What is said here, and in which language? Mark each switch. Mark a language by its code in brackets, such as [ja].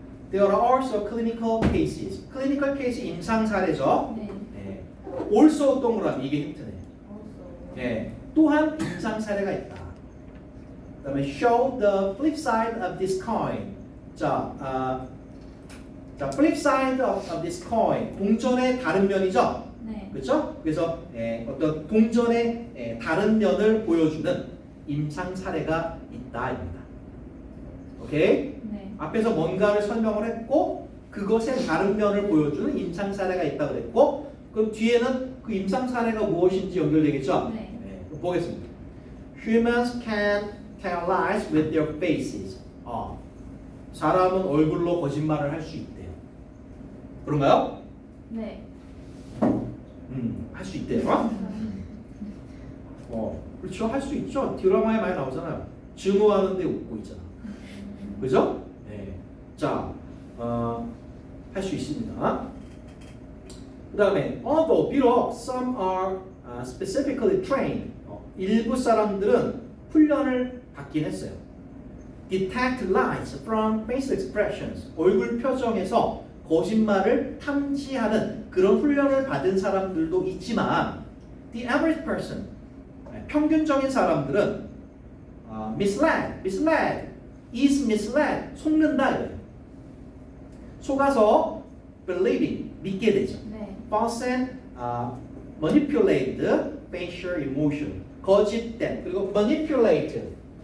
[en] There are also clinical cases. clinical case [ko] 임상 사례죠. 네. 네. also 동그라미 이게 힌트네요. [en] also. [ko] 네. 또한 임상 사례가 있다. 그다음에 [en] show the flip side of this coin. 자, flip side of this coin. [ko] 동전의 다른 면이죠. 네. 그렇죠? 그래서 어떤 동전의 다른 면을 보여주는 임상 사례가 있다입니다. 오케이? 네. 앞에서 뭔가를 설명을 했고 그것의 다른 면을 보여주는 임상 사례가 있다고 그랬고 그럼 뒤에는 그 임상 사례가 무엇인지 연결되겠죠? 네. 그럼 보겠습니다. [en] Humans can tell lies with their faces. [ko] 사람은 얼굴로 거짓말을 할 수 있대요. 그런가요? 네. 할 수 있대요. 그렇죠. 할 수 있죠. 드라마에 많이 나오잖아요. 증오하는데 웃고 있잖아. 그죠? 네. 자, 할 수 있습니다. 그 다음에 [en] although [ko] 비록 [en] some are specifically trained. [ko] 일부 사람들은 훈련을 받긴 했어요. [en] Detect lies from facial expressions. [ko] 얼굴 표정에서 거짓말을 탐지하는 그런 훈련을 받은 사람들도 있지만 [en] the average person, [ko] 평균적인 사람들은 [en] misled, is misled, [ko] 속는다 이거예요. 속아서 [en] believing, [ko] 믿게 되죠. 네. [en] false and manipulated facial emotion, [ko] 거짓된 그리고 [en] manipulated.